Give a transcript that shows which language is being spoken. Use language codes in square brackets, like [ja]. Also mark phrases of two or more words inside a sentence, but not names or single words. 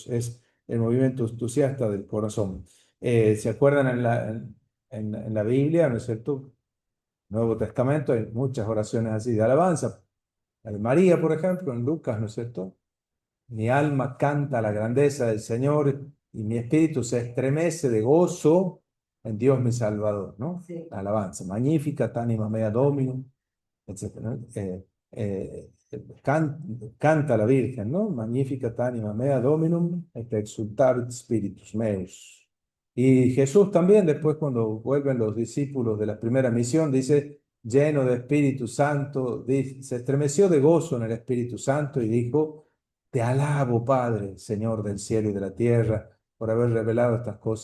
[es] Es el movimiento entusiasta del corazón. ¿Se acuerdan en la Biblia, no es cierto? Nuevo Testamento hay muchas oraciones así de alabanza. La de María, por ejemplo, en Lucas, ¿no es cierto? Mi alma canta la grandeza del Señor y mi espíritu se estremece de gozo en Dios mi Salvador, ¿no? Sí. Alabanza. [la] Magnificat anima mea Dominum, [es] etcétera, ¿no? Canta la Virgen, ¿no? [la] Magnificat anima mea Dominum et exultavit spiritus meus. [es] Y Jesús también, después cuando vuelven los discípulos de la primera misión, dice, lleno de Espíritu Santo, se estremeció de gozo en el Espíritu Santo y dijo, te alabo, Padre, Señor del cielo y de la tierra, por haber revelado estas cosas.